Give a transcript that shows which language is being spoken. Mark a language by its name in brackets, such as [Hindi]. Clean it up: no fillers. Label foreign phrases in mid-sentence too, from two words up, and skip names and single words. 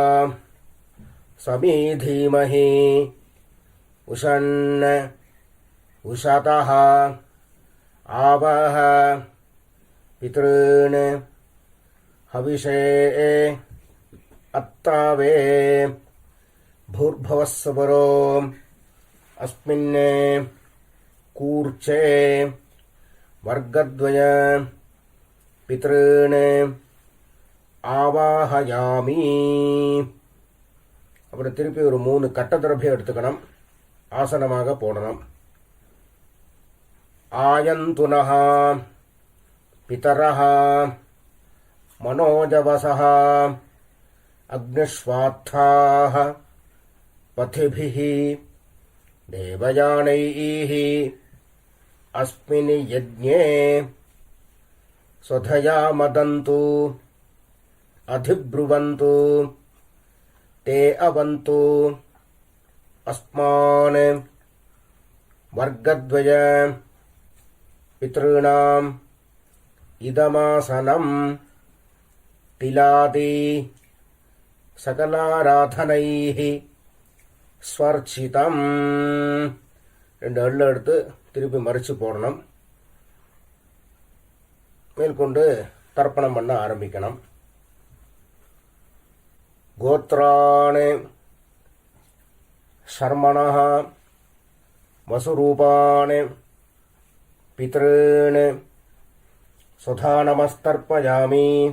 [Sanskrit] समीधीमहि उशन्न उशतः आवह पितॄन् हविषे अत्तवे भूर्भुवस्सुवरो अस्मिन् कूर्चे वर्गद्वय पितॄन् ஆவாஹயாமி. [Tamil] அப்புறம் திருப்பி ஒரு 3 கட்ட திரவியம் எடுத்துக்கணும். ஆசனமாக போடணும். [Sanskrit] आयन्तुनः पितरः मनोजवसः अग्निष्वात्ताः पथिभिः देवयानैः अस्मिन् यज्ञे स्वधया मदन्तु अधिब्रुवन्तु ते अवन्तु अस्मान् वर्गद्वय पितॄणाम् इदमासनं तिलादि सकलाराधनैः ஸ்வர்ச்சிதம். [Tamil] 2 எள்ளு எடுத்து திருப்பி மறித்து போடணும். மேற்கொண்டு தர்ப்பணம் பண்ண ஆரம்பிக்கணும். [Sanskrit] गोत्राणि शर्मणः वसुरूपाणि पितॄन् स्वधा नमस्तर्पयामि.